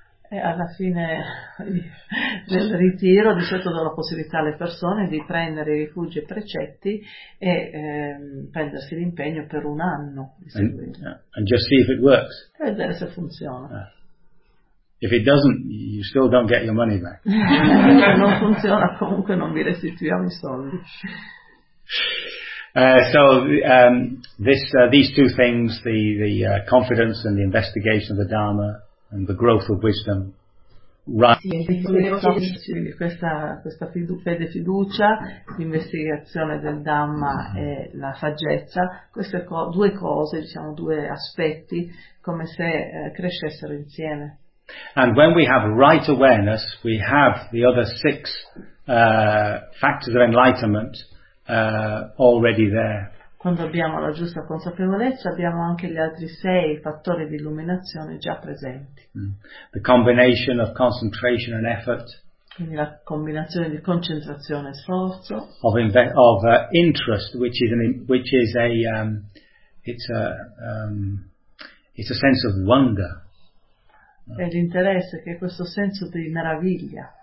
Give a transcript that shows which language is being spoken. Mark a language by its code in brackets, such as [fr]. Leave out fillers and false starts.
[it] E alla fine del ritiro di solito do la possibilità alle persone di prendere rifugi e precetti e prendersi l'impegno per un anno di seguito. [en] And just see if it works. [it] E vedere se funziona. [en] If it doesn't, you still don't get your money back. [it] Non funziona, comunque non vi restituiamo i soldi. [en] These two things, the confidence and the investigation of the Dharma and the growth of wisdom, [it] questa fede, fiducia, investigazione del Dhamma e la saggezza, queste due cose, diciamo due aspetti, come se crescessero insieme. [en] And when we have right awareness, we have the other six factors of enlightenment already there. [it] Quando abbiamo la giusta consapevolezza, abbiamo anche gli altri sei fattori di illuminazione già presenti. Mm. [en] The combination of concentration and effort. [it] Quindi la combinazione di concentrazione e sforzo. [en] Of, interest, which is an, it's a sense of wonder. [it] E l'interesse, che è questo senso di meraviglia.